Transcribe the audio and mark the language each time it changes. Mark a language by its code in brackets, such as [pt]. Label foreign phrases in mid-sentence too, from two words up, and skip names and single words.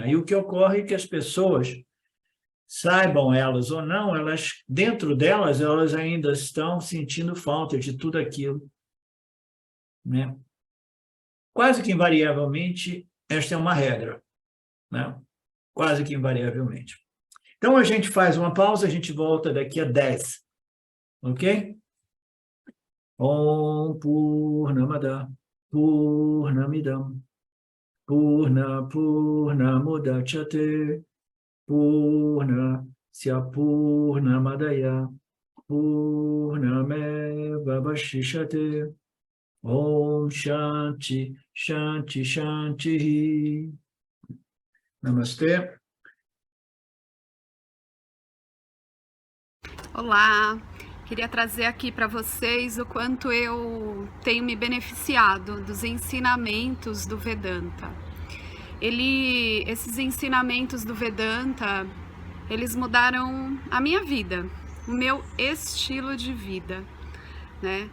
[pt] E o que ocorre é que as pessoas, saibam elas ou não, elas, dentro delas, elas ainda estão sentindo falta de tudo aquilo, né? Quase que invariavelmente, esta é uma regra, né? Quase que invariavelmente. Então, a gente faz uma pausa, a gente volta daqui a 10, ok? [sa] Om Purnamada Purnamidam Purnamudachyate Purnasya Purnamadaya Purnameva Vashishyate Om Shanti Shanti Shanti. [pt] Namastê. Olá, queria trazer aqui para vocês o quanto eu tenho me beneficiado dos ensinamentos do Vedanta. Esses ensinamentos do Vedanta, eles mudaram a minha vida, o meu estilo de vida, né?